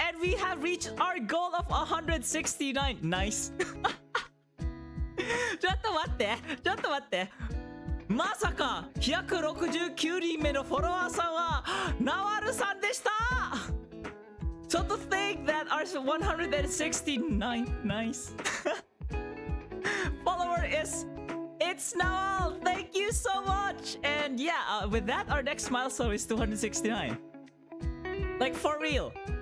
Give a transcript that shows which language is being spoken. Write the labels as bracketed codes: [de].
[en] And we have reached our goal of 169. Nice. [ja] ちょっと待って。まさか、169人目のフォロワーさんは、ナワルさんでした! [en] So to think that our 169th, nice. Follower is it's Nawal. Thank you so much. And yeah, with that, our next milestone is 269. Like for real.